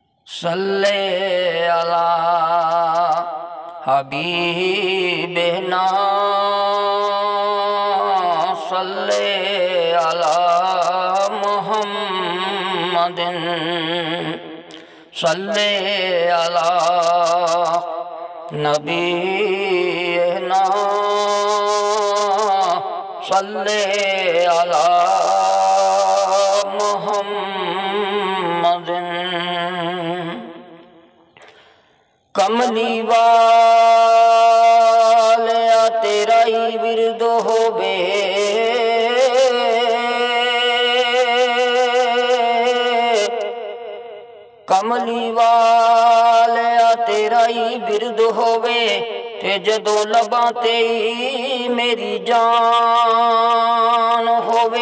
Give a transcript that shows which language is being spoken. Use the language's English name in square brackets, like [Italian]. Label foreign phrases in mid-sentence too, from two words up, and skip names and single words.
[Arabic] صل على حبيبنا صل على محمد صل على نبينا صل على محمد. [Punjabi] کملی والیا تیرا ہی ورد ہووے، کملی والیا تیرا ہی ورد ہووے، تے جدوں لباں تے میری جان ہووے.